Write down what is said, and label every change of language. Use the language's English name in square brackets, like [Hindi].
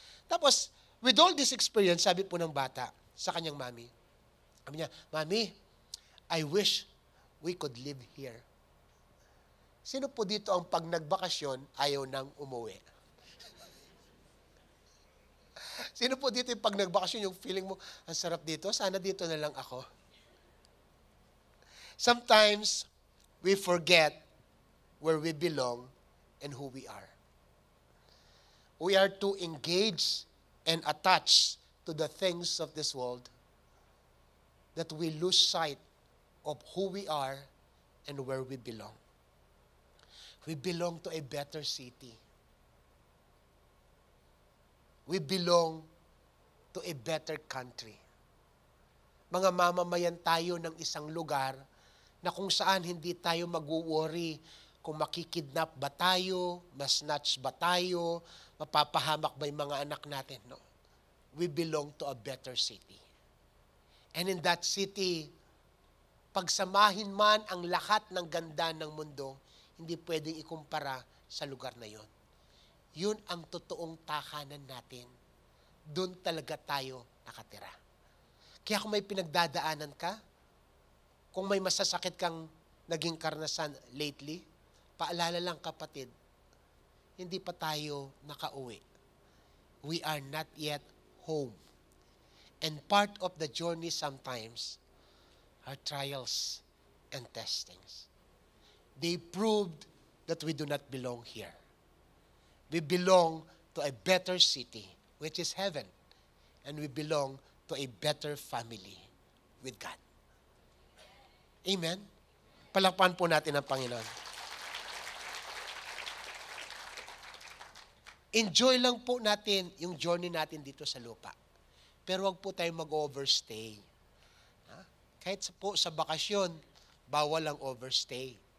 [Filipino] Tapos, [English] with all this experience, [Filipino] sabi po ng bata sa kanyang mami, sabi niya, [English] Mami, I wish we could live here. [Filipino] Sino po dito ang pag nagbakasyon, ayaw nang umuwi? Sino po dito yung pag nagbakasyon, yung feeling mo, ang sarap dito, sana dito na lang ako? [English] Sometimes, we forget where we belong and who we are. We are too engaged and attached to the things of this world that we lose sight of who we are and where we belong. We belong to a better city. We belong to a better country. [Filipino] Mga mamamayan tayo ng isang lugar na kung saan hindi tayo mag-worry kung makikidnap ba tayo, masnatch ba tayo, mapapahamak ba yung mga anak natin. [English] No. We belong to a better city. And in that city, [Filipino] pagsamahin man ang lahat ng ganda ng mundo, hindi pwedeng ikumpara sa lugar na yon. Yun ang totoong takanan natin. Doon talaga tayo nakatira. Kaya kung may pinagdadaanan ka, kung may masasakit kang naging karanasan lately, paalala lang kapatid, hindi pa tayo nakauwi. [English] We are not yet home. And part of the journey sometimes are trials and testings. They proved that we do not belong here. We belong to a better city, which is heaven. And we belong to a better family with God. Amen? [Filipino] Palakpan po natin ang Panginoon. Enjoy lang po natin yung journey natin dito sa lupa. Pero wag po tayo mag-overstay. Kahit po sa bakasyon, bawal ang overstay.